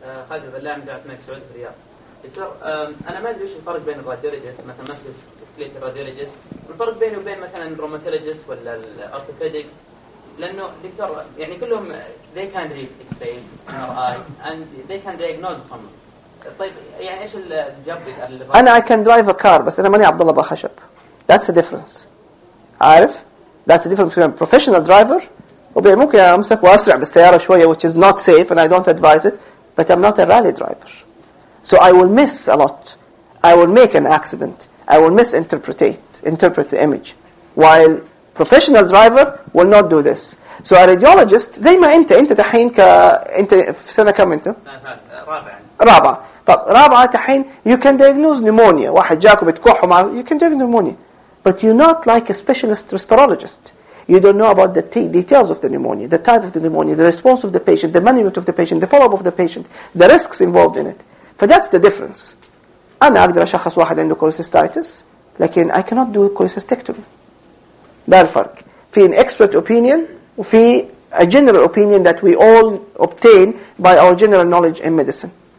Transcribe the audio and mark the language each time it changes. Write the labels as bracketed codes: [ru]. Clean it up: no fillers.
[ar] خالد بالله عمد عبد الملك سعود في الرياض. دكتور أنا ما أدري وش الفرق بين الراديولوجيست مثلا مسكس سكليت الراديولوجيست، الفرق بينه وبين مثلا الروماتولوجيست ولا الأرثوبيديكس، لأنه دكتور يعني كلهم [en] they can read X-rays MRI and they can diagnose them. [ar] طيب يعني إيش الجب؟ أنا [en] I can drive a car [ar] بس أنا ماني عبد الله بخشب. [en] That's the difference. [ar] عارف؟ [en] That's the difference between a professional driver. [ar] وبي ممكن أمسك وأسرع بالسيارة شوية [en] which is not safe and I don't advise it but I'm not a rally driver so I will miss a lot, I will make an accident, I will misinterpret the image while professional driver will not do this. So a radiologist [ar] زي ما أنت، أنت تحين أنت في سنة كم أنت؟ رابعة. طب رابعة تحين [en] you can diagnose pneumonia، [ar] واحد جاك وبتكوح ومعه [en] you can diagnose pneumonia but you're not like a specialist respirologist. You don't know about the details of the pneumonia, the type of the pneumonia, the response of the patient, the management of the patient, the follow-up of the patient, the risks involved in it. For that's the difference. [ar] أنا أقدر أشخص واحد عنده cholecystitis, لكن [en] I cannot do cholecystectomy. [ar] ده الفرق. [en] في an expert opinion, في a general opinion that we all obtain by our general knowledge in medicine.